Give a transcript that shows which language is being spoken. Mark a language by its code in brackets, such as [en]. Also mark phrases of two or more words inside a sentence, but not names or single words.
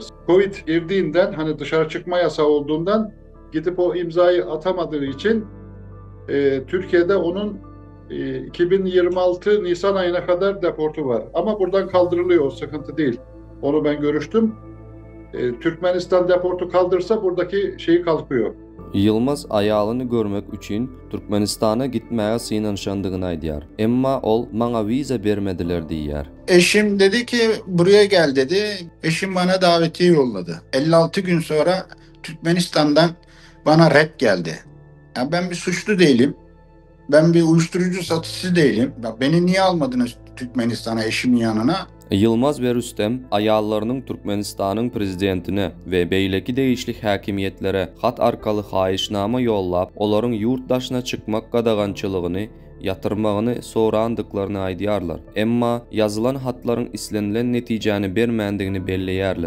[tr] Covid girdiğinden, hani dışarı çıkma yasağı olduğundan gidip o imzayı atamadığı için Türkiye'de onun 2026 Nisan ayına kadar deportu var. Ama buradan kaldırılıyor, o sıkıntı değil. Onu ben görüştüm. Türkmenistan deportu kaldırsa buradaki şeyi kalkıyor. [tk] Yılmaz aýalyny görmek üçin Türkmenistana gitmäge synanşandygyny aýdýar. Emma ol maňa viza bermediler diýär. [tr] Eşim dedi ki buraya gel dedi. Eşim bana davetiye yolladı. 56 gün sonra Türkmenistan'dan bana red geldi. Ya ben bir suçlu değilim. Ben bir uyuşturucu satıcısı değilim. Ya beni niye almadınız Türkmenistan'a eşimin yanına? [tk] Yılmaz ve Rüstem aýallarynyň Türkmenistanyň prezidentine we beýleki değişlik häkimiýetlere hat arkaly haýyşnama ýollap, olaryň ýurt daşyna çykmak gadagançylygyny yatırmagyny sorandyklaryny aýdýarlar. Emma yazılan hatlaryň islenilen netijäni bermändigini belleýärler.